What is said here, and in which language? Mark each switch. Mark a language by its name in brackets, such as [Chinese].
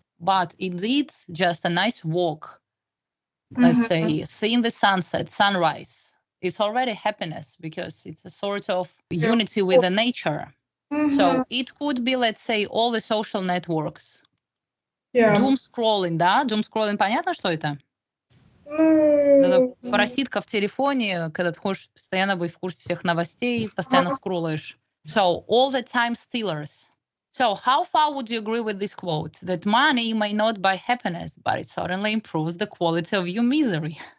[English] But indeed, just a nice walk, let's say, seeing the sunset, sunrise, it's already happiness because it's a sort of unity with the nature. So it could be, let's say, all the social networks. Doom scrolling, да? [Russian] Doom scrolling, понятно, что это? Это параситка в телефоне, когда ты хочешь постоянно быть в курсе всех новостей, постоянно скроллаешь. [English] So, all the time stealers. So, how far would you agree with this quote? That money may not buy happiness, but it certainly improves the quality of your misery.